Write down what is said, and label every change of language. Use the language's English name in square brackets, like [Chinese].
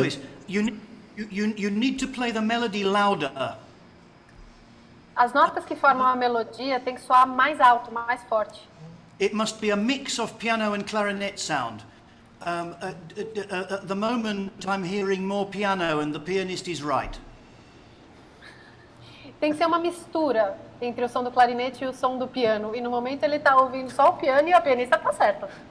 [English] Lewis, you need to play the melody louder. [Portuguese] As notas que formam a melodia têm que soar mais alto, mais forte. [English] It must be a mix of piano and clarinet sound. At the moment, I'm hearing more piano and the pianist is right. [Portuguese] Tem que ser uma mistura entre o som do clarinete e o som do piano. E no momento ele está ouvindo só o piano e a pianista está certa.